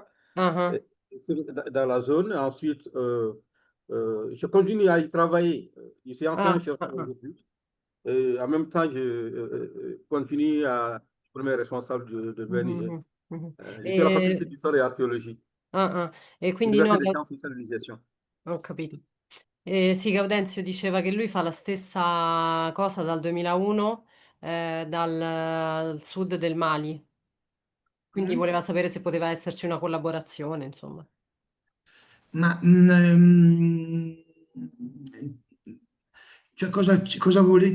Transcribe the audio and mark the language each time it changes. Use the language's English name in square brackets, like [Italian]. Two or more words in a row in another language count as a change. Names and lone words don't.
[French] Ah, dans la zone. Ensuite, je continue à y travailler. Je suis enseignant chercheur aujourd'hui. Et en même temps, je continue à être premier responsable de BNG. Je suis à la faculté d'histoire et archéologie, [Italian] E quindi no, [French] Université des sciences et civilisation. [Italian] ho capito. Sì, Gaudenzio diceva che lui fa la stessa cosa dal 2001 dal sud del Mali. Quindi voleva sapere se poteva esserci una collaborazione, insomma. Ma cioè cosa vuole?